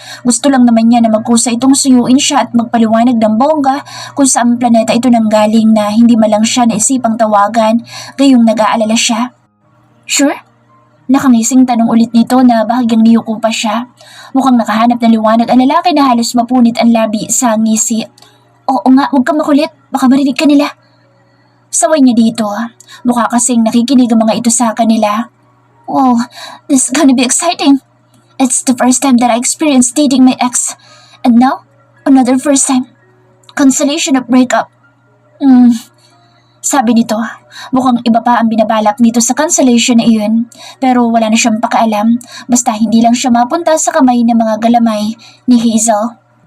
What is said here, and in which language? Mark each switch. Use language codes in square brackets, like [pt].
[tl] Gusto lang naman niya na magkusa itong suyuin siya at magpaliwanag ng bongga kung saan planeta ito nanggaling na hindi malang siya naisipang tawagan gayong nag-aalala siya. Sure? Nakangising tanong ulit nito na bahagyang niyuko pa siya. Mukhang nakahanap ng liwanag ang lalaki na halos mapunit ang labi sa ngisi. Oo nga, huwag kang makulit. Baka marinig ka nila. Saway niya dito. Mukha kasing nakikinig ang mga ito sa kanila. [en] Wow, this is gonna be exciting. It's the first time that I experienced dating my ex. And now, another first time. Consolation of breakup. [tl] Sabi nito, mukhang iba pa ang binabalak nito sa cancellation na iyon. Pero wala na siyang pakialam, basta hindi lang siya mapunta sa kamay ng mga galamay ni Hazel.